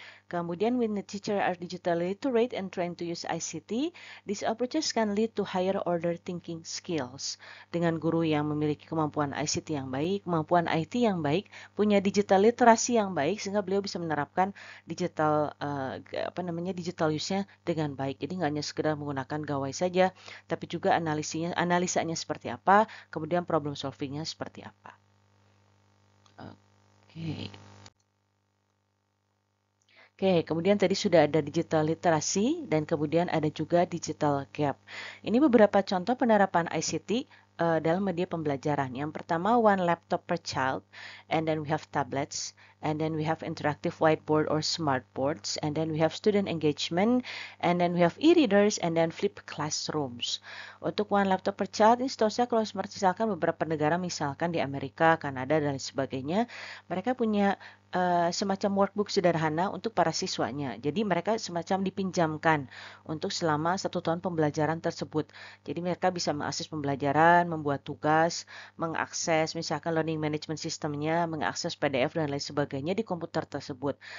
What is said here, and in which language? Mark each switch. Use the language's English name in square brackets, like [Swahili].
[Indonesian] Kemudian [English] when the teacher are digitally literate and trained to use ICT, these approaches can lead to higher order thinking skills. [Indonesian] Dengan guru yang memiliki kemampuan ICT yang baik, kemampuan IT yang baik, punya digital literasi yang baik, sehingga beliau bisa menerapkan digital digital use-nya dengan baik. Jadi nggak hanya sekedar menggunakan gawai saja, tapi juga analisanya seperti apa, kemudian problem solving-nya seperti apa. Oke. Oke, kemudian tadi sudah ada digital literasi dan kemudian ada juga digital gap. Ini beberapa contoh penerapan ICT dalam media pembelajaran. Yang pertama, [English] one laptop per child, and then we have tablets, and then we have interactive whiteboard or smart boards, and then we have student engagement, and then we have e-readers, and then flipped classrooms. [Indonesian] Untuk one laptop per child, ini setahu saya kalau misalkan beberapa negara, misalkan di Amerika, Kanada, dan sebagainya, mereka punya semacam workbook sederhana untuk para siswanya. Jadi mereka semacam dipinjamkan untuk selama 1 tahun pembelajaran tersebut. Jadi mereka bisa mengakses pembelajaran, membuat tugas, mengakses misalkan learning management systemnya, mengakses PDF dan lain sebagainya di komputer tersebut.